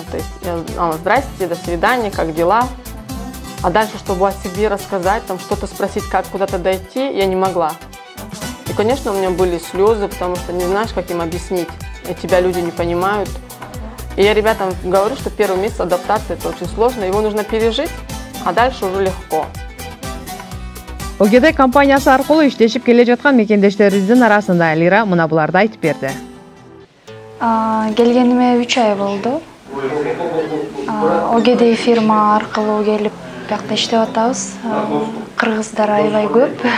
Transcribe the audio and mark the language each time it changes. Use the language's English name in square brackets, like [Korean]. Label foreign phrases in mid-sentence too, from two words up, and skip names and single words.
[Russian] То есть я знала: здрасте, до свидания, как дела? А дальше, чтобы о себе рассказать, там что-то спросить, как куда-то дойти, я не могла. И, конечно, у меня были слезы, потому что не знаешь, как им объяснить, и тебя люди не понимают. И я ребятам говорю, что первый месяц адаптации – это очень сложно, его нужно пережить, а дальше уже легко. [Kyrgyz] ОГД компаниясы аркылуу иштешип келе жаткан мекендештерибиздин арасында Лира мына буларды айтып берди. Келгениме 3 ай болду. ОГД фирма аркылуу келип бuyakta иштеп атабыз. Кыргыздар аябай көп.